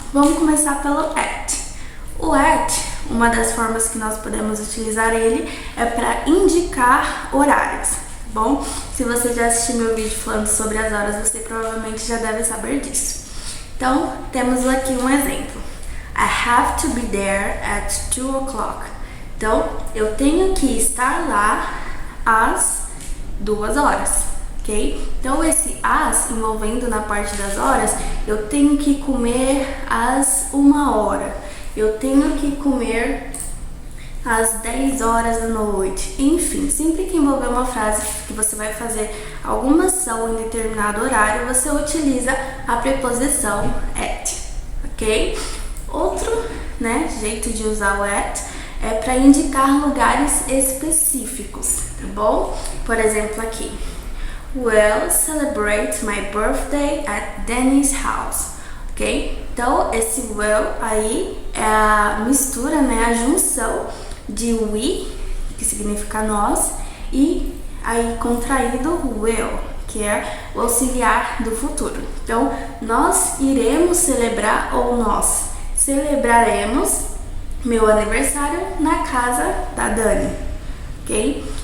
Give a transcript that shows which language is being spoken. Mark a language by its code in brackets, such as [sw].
[pt] Vamos começar pelo at. O at, uma das formas que nós podemos utilizar ele é para indicar horários, tá bom? Se você já assistiu meu vídeo falando sobre as horas, você provavelmente já deve saber disso. Então, temos aqui um exemplo. [en] I have to be there at 2 o'clock. [pt] Então, eu tenho que estar lá às 2 horas, ok? Então, esse às, envolvendo na parte das horas, eu tenho que comer às 1 hora. Eu tenho que comer às 10 horas da noite. Enfim, sempre que envolver uma frase que você vai fazer alguma ação em determinado horário, você utiliza a preposição at, ok? Outro, né, jeito de usar o at é para indicar lugares específicos, tá bom? Por exemplo, aqui. [en] We'll celebrate my birthday at Danny's house. Ok? [pt] Então, esse will aí é a mistura, né, a junção de we, que significa nós, e aí contraído will, que é o auxiliar do futuro. Então, nós iremos celebrar ou nós celebraremos meu aniversário na casa da Dani, ok?